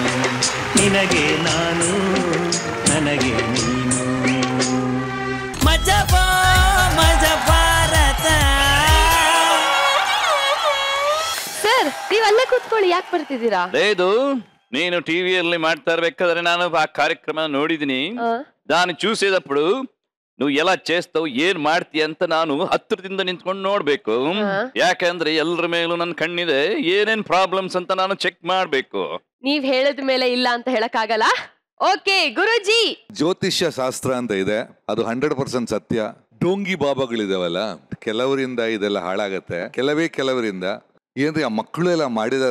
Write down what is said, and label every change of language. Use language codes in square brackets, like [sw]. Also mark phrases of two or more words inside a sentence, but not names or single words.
[kn] ನಿನಗೆ ನಾನು, ನನಗೆ ನೀನು. ಮಜಾ ಸರ್ ನೀವ್ ಅಲ್ಲೇ ಕೂತ್ಕೊಳ್ಳಿ, ಯಾಕೆ ಬರ್ತಿದ್ದೀರಾ? ಇದು నేను టీవీಯಲ್ಲಿ ಮಾಡ್ತಾ ಇರ್ಬೇಕಾದ್ರೆ ನಾನು ಆ ಕಾರ್ಯಕ್ರಮ ನೋಡಿದೀನಿ. [te] దాన్ని చూసేటప్పుడు నువ్వు ఎలా చేస్తావు [kn] ಏನ್ ಮಾಡ್ತೀಯ ಅಂತ ನಾನು ಹತ್ತಿರದಿಂದ ನಿಂತ್ಕೊಂಡು ನೋಡ್ಬೇಕು. ಯಾಕಂದ್ರೆ ಎಲ್ಲರ ಮೇಲೂ ನನ್ನ ಕಣ್ಣಿದೆ, ಏನೇನ್ ಪ್ರಾಬ್ಲಮ್ಸ್ ಅಂತ ನಾನು ಚೆಕ್ ಮಾಡ್ಬೇಕು. ನೀವ್ ಹೇಳಿದ ಮೇಲೆ ಇಲ್ಲ ಅಂತ ಹೇಳಕ್ಕಾಗಲ್ಲ. ಓಕೆ ಗುರುಜಿ, ಜ್ಯೋತಿಷ್ಯ ಶಾಸ್ತ್ರ ಅಂತ ಇದೆ, ಅದು 100% ಸತ್ಯ. ಡೋಂಗಿ ಬಾಬಾಗಳಿದಾವಲ್ಲ, ಕೆಲವರಿಂದ ಇದೆಲ್ಲ ಹಾಳಾಗತ್ತೆ, ಕೆಲವರಿಂದ ಏನ್ರಿ ಆ ಮಕ್ಕಳು ಎಲ್ಲ ಮಾಡಿದಾರೆ.